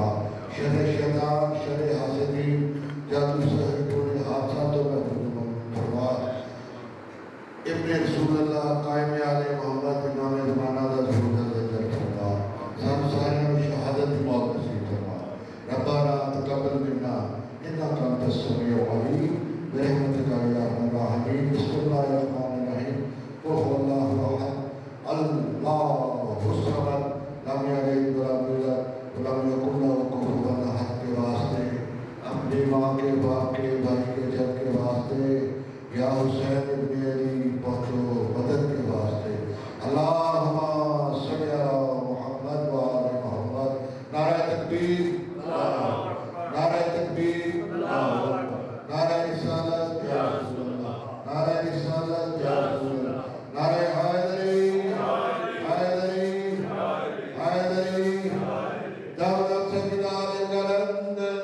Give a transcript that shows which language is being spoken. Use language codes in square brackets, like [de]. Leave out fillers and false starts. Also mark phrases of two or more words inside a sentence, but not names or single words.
[pa] شر شیطان شر حاسدین جادو سحر ٹونے حادثہ تو محفوظ فرما. ابن رسول اللہ قائم آل محمد امام زمانہ دا ضرور درجہ فرما. سانوں ساریاں نوں شہادت دی موت نصیب فرما. [ar] ربنا تقبل منا إنك أنت السميع العليم برحمتك يا أرحم الراحمين. بسم الله الرحمن الرحيم. قل هو الله أحد الله الصمد لم يلد ولم يولد ولم يكن له كفوا أحد [ur] کے واسطے اپنی ماں کے باپ کے بھائی کے جد کے واسطے یا حسین ابن علی پہنچو مدد کے واسطے. [ar] اللهم صل على محمد وآل محمد. [ur] نعرۂ تکبیر نعرۂ تکبیر نعرۂ رسالت [ar] يا رسول الله [ur] نعرۂ رسالت [ar] يا رسول الله [ur] نعرۂ حیدری حیدری حیدری दौलत से बिलाल गलंद